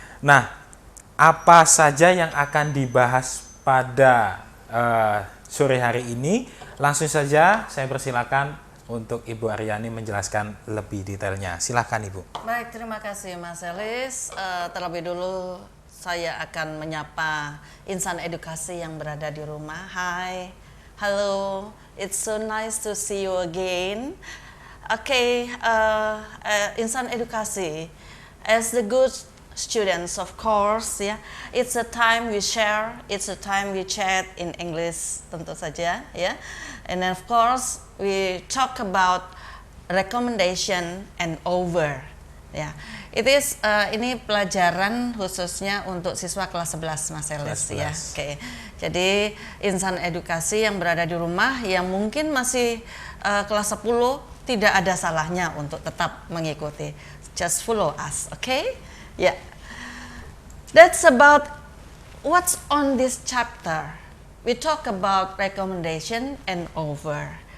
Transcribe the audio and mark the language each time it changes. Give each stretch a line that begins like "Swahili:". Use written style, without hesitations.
Indonesian: Nah, apa saja yang akan dibahas pada sore hari ini? Langsung saja saya persilakan untuk Ibu Aryani menjelaskan lebih detailnya. Silakan Ibu. Baik, terima kasih Mas Selis. Terlebih dulu saya akan menyapa insan edukasi yang berada di rumah.
English: Hai, hello, it's so nice to see you again. Okay, insan edukasi, as the good students, of course, ya, it's a time we share, it's a time we chat in English,
Indonesian: tentu saja,
English: ya. And then of course we talk about recommendation and over, ya. It is
Indonesian: ini pelajaran khususnya untuk siswa kelas 11 Mas Selis, ya. Oke. Jadi insan edukasi yang berada di rumah yang mungkin masih kelas 10, tidak ada salahnya untuk tetap mengikuti.
English: Just follow us, okay? Yeah. That's about what's on this chapter. We talk about recommendation and over.